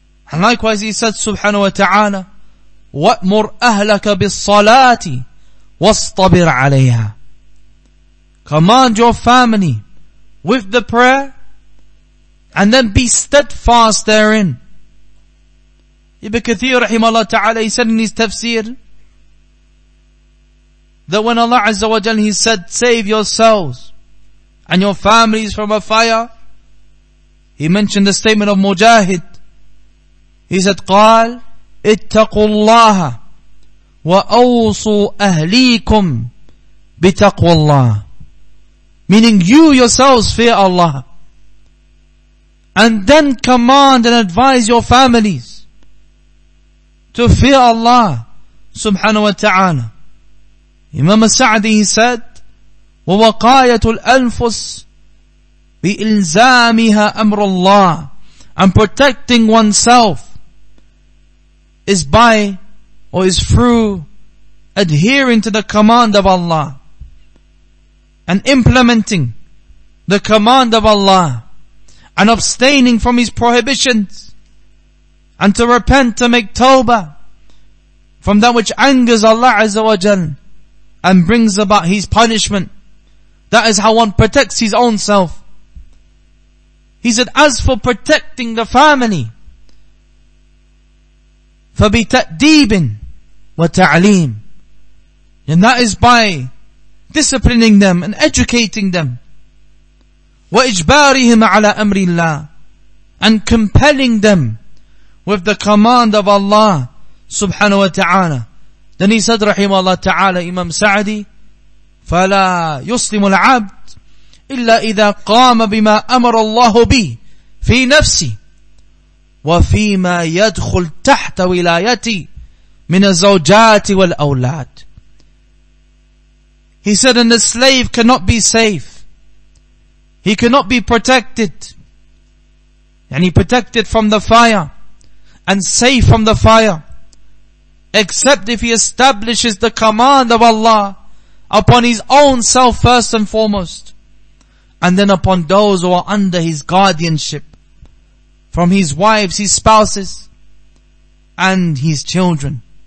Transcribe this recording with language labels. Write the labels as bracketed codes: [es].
[en] And likewise He said subhanahu wa ta'ala, [ar] وَأْمُرْ أَهْلَكَ بِالصَّلَاةِ وَاصْطَبِرْ عَلَيْهَا, [en] command your family with the prayer and then be steadfast therein. Ibn Kathir rahimahullah ta'ala, he said in his tafsir that when Allah Azza wa Jal, He said, save yourselves and your families from a fire, he mentioned the statement of Mujahid. He said, [ar] قال اتقوا الله وأوصوا أهليكم بتقوى الله. [en] Meaning you yourselves fear Allah. And then command and advise your families to fear Allah subhanahu wa ta'ala. Imam al-Sa'di, he said, [ar] وَوَقَايَةُ الْأَنفُسِ بِإِلْزَامِهَا أَمْرُ اللَّهِ. [en] And protecting oneself is by or is through adhering to the command of Allah and implementing the command of Allah and abstaining from His prohibitions and to repent, to make tawbah from that which angers Allah Azza wa Jal and brings about His punishment. That is how one protects his own self. He said, as for protecting the family, [ar] فَبِتَأْدِيبٍ وَتَعْلِيمٍ. [en] And that is by disciplining them and educating them. [ar] وَإِجْبَارِهِمْ عَلَى أَمْرِ اللَّهِ. [en] And compelling them with the command of Allah subhanahu wa ta'ala. Then he said, rahimahullah ta'ala, Imam Sa'di, [ar] فَلَا يُسْلِمُ الْعَبْدِ إِلَّا إِذَا قَامَ بِمَا أَمَرَ اللَّهُ بِهِ فِي نَفْسِهِ وَفِيمَا يَدْخُلْ تَحْتَ وِلَايَتِهِ مِنَ الزَّوْجَاتِ وَالْأَوْلَادِ. [en] He said, and the slave cannot be safe. He cannot be protected. And he protected from the fire and safe from the fire, except if he establishes the command of Allah upon his own self first and foremost, and then upon those who are under his guardianship, from his wives, his spouses, and his children.